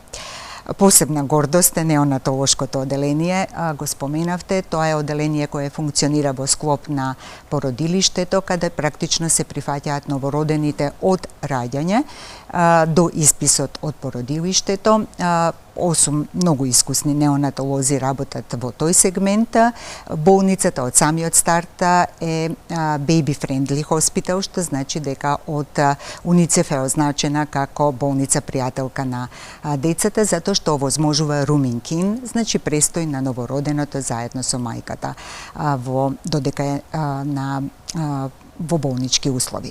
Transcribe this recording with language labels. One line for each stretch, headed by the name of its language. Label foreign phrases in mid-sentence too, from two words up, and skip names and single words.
Macedonian: Посебна гордост е неонатолошкото оделение, го споменавте, тоа е оделение кое функционира во склоп на породилиштето, каде практично се прифаќаат новородените од раѓање до исписот од породилиштето. 8 многу искусни неонатолози работат во тој сегмент. Болницата од самиот старт е
English: baby friendly hospital,
Macedonian: што значи дека од УНИЦЕФ е означена како болница пријателка на децата, затоа што овозможува
English: rooming in,
Macedonian: значи престој на новороденото заедно со мајката додека е во болнички услови.